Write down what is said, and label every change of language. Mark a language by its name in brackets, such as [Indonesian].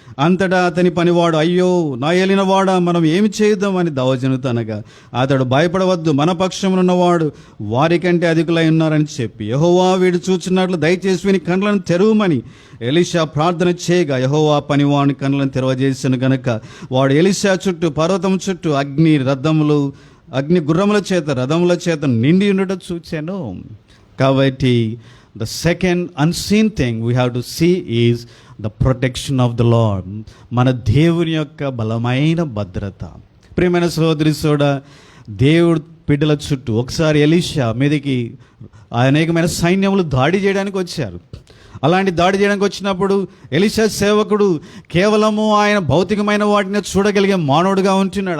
[Telugu] అంతటా అతని పనివాడు, అయ్యో నా ఏలినవాడా, మనం ఏమి చేద్దామని దైవజనుడు అనగా, అతడు భయపడవద్దు, మన పక్షమునున్నవాడు వారికంటే అధికులై ఉన్నారని చెప్పి, యెహోవా వీడు చూచున్నట్లు దయచేసి వీని కండ్లను తెరవమని ఎలీషా ప్రార్థన చేయగా, యెహోవా పనివాని కండ్లను తెరవజేసెను గనుక వాడు ఎలీషా చుట్టూ, పర్వతం చుట్టూ అగ్ని గుర్రముల చేత, రథముల చేత నిండి ఉండట చూచాను. కాబట్టి [English] the second unseen thing we have to see is the protection of the Lord. [Telugu] మన దేవుని యొక్క బలమైన భద్రత. ప్రియమైన సహోదరి సోడ, దేవుడు బిడ్డల చుట్టూ ఒకసారి ఎలీషా మీదకి అనేకమైన సైన్యములు దాడి చేయడానికి వచ్చారు. అలాంటి దాడి చేయడానికి వచ్చినప్పుడు ఎలీషా సేవకుడు కేవలము ఆయన భౌతికమైన వాటిని చూడగలిగే మానవుడుగా ఉంటున్నాడు.